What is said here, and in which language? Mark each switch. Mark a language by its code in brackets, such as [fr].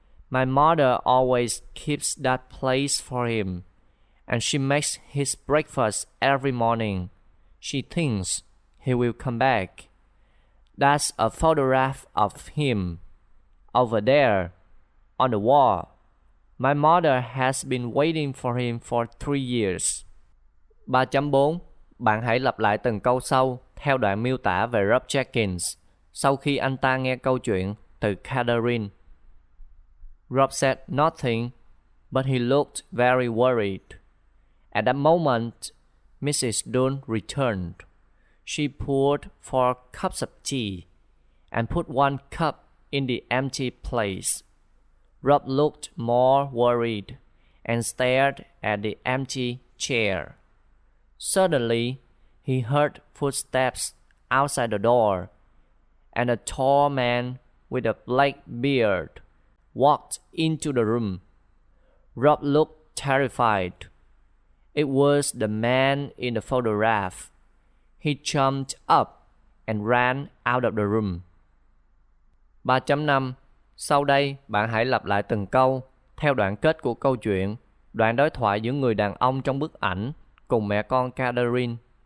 [en] My mother always keeps that place for him, and she makes his breakfast every morning. She thinks he will come back. That's a photograph of him, over there, on the wall. My mother has been waiting for him for 3 years. 3.4. [vi] Bạn hãy lặp lại từng câu sau theo đoạn miêu tả về Rob Jenkins sau khi anh ta nghe câu chuyện từ Catherine. [en] Rob said nothing, but he looked very worried. At that moment, Mrs. Dunn returned. She poured 4 cups of tea and put 1 cup in the empty place. Rob looked more worried and stared at the empty chair. Suddenly, he heard footsteps outside the door, and a tall man with a black beard walked into the room. Rob looked terrified. It was the man in the photograph. He jumped up and ran out of the room. 3.5. [vi] Sau đây, bạn hãy lặp lại từng câu theo đoạn kết của câu chuyện, đoạn đối thoại giữa người đàn ông trong bức ảnh cùng mẹ con Catherine.